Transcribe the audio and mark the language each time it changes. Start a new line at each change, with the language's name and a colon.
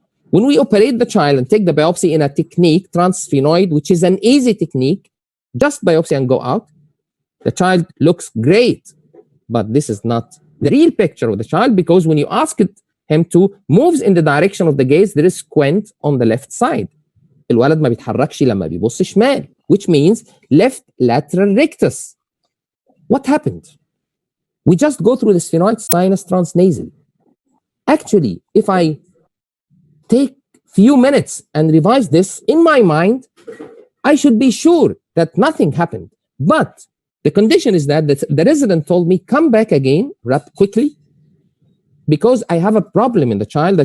English: When we operate the child and take the biopsy in a technique, transsphenoid, which is an easy technique, just biopsy and go out, the child looks great. But this is not the real picture of the child, because when you ask him to move in the direction of the gaze, there is squint on the left side.
Arabic: الولد ما بيتحركش لما بيبص شمال,
English: which means left lateral rectus. What happened? We just go through the sphenoid sinus transnasal. Actually, if I take few minutes and revise this in my mind, I should be sure that nothing happened. But the condition is that the resident told me, come back again, quickly, because I have a problem in the child.